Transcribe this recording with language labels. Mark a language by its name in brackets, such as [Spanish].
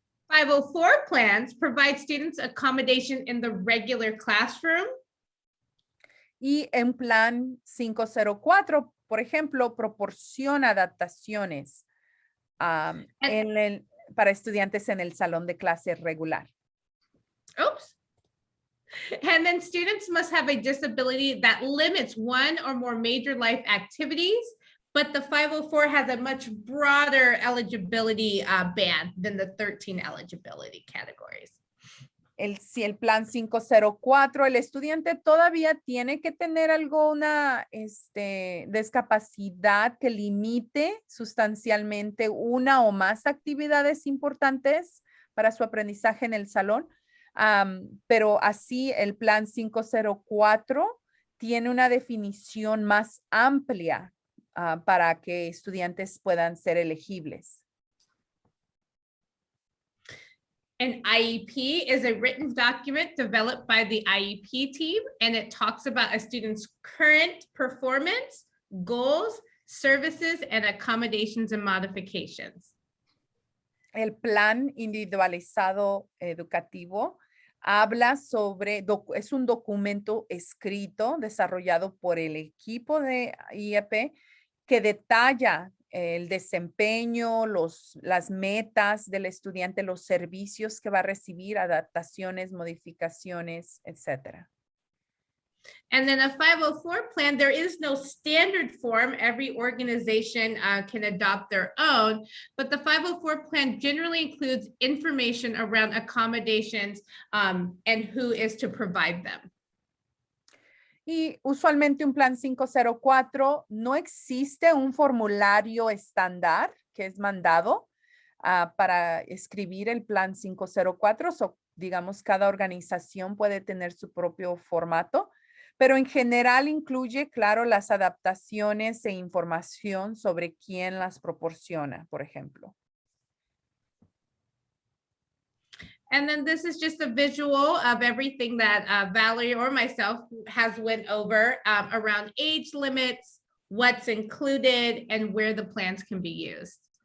[English] 504 plans provide students accommodation in the regular classroom. [Spanish] Y en plan 504, por ejemplo, proporciona adaptaciones para estudiantes en el salón de clase regular. [English] Oops. And then students must have a disability that limits one or more major life activities, but the 504 has a much broader eligibility band than the 13 eligibility categories. [Spanish] Si el plan 504, el estudiante todavía tiene que tener alguna discapacidad que limite sustancialmente una o más actividades importantes para su aprendizaje en el salón. Pero así el plan 504 tiene una definición más amplia para que estudiantes puedan ser elegibles. [English] An IEP is a written document developed by the IEP team, and it talks about a student's current performance, goals, services, and accommodations and modifications. [Spanish] El plan individualizado educativo habla sobre, es un documento escrito, desarrollado por el equipo de IEP que detalla el desempeño, las metas del estudiante, los servicios que va a recibir, adaptaciones, modificaciones, etc. [English] And then a 504 plan, there is no standard form. Every organization can adopt their own, but the 504 plan generally includes information around accommodations and who is to provide them. [Spanish] Y usualmente un plan 504 no existe un formulario estándar que es mandado para escribir el plan 504. So, digamos, cada organización puede tener su propio formato, pero en general incluye, claro, las adaptaciones e información sobre quién las proporciona, por ejemplo. [English] And then this is just a visual of everything that Valerie or myself has went over around age limits, what's included, and where the plans can be used.